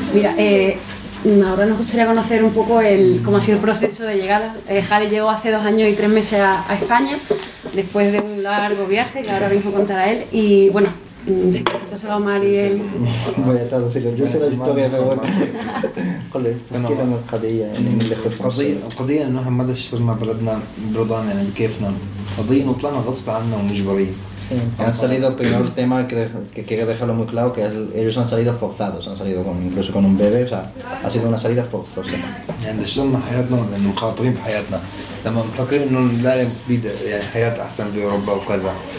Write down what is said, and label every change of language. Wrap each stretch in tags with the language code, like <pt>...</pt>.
<es>Mira, ahora nos gustaría conocer un poco cómo ha sido el proceso de llegada. Jale llegó hace 2 años y 3 meses a España, después de un largo viaje, que ahora mismo contará él. Y bueno, yo se lo Mariel. Voy a traducirlo, yo sé la historia, pero bueno.</es> <ar>القضية إنه إحنا ما دشنا بلدنا برضان يعني بكيفنا قضية نطلعنا غصب عنا ومجبرين.</ar> <es>Han salido primero el tema que quiero dejarlo muy claro, que ellos han salido forzados, han salido incluso con un bebé, o sea, ha sido una salida forzosa.</es> <ar>يعني دشنا حياتنا لأنه مخاطرين بحياتنا لما نفكر إنه نلاقي بيد يعني حياة أحسن في أوروبا وكذا.</ar>